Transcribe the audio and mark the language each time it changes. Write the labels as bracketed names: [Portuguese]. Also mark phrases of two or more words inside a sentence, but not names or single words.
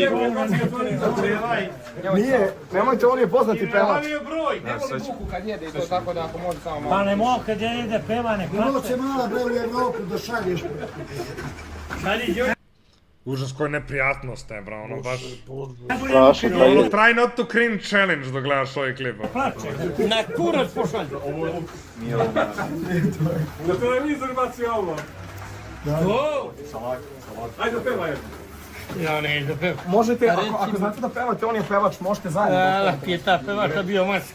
[Serbian] Nije, nemojte, on je poznati pevač. Ne voli buku kad jede i to tako da ako može samo malo. Pa ne mogu kad ja ide peva, ne Malo će mala bre u Evropu da šalješ. Užas koja neprijatnost je, bro, ono baš... Strašno, pa Ono, je. [English] try not to cringe challenge [Serbian] dok gledaš ovaj klip. na kurac pošalj. Na televizor baci ovo. Ajde pevaj. Ja ne idem peva. Možete, ako znate da pevate, on je pevač, možete zajedno. Da, ti je ta pevača bio maska.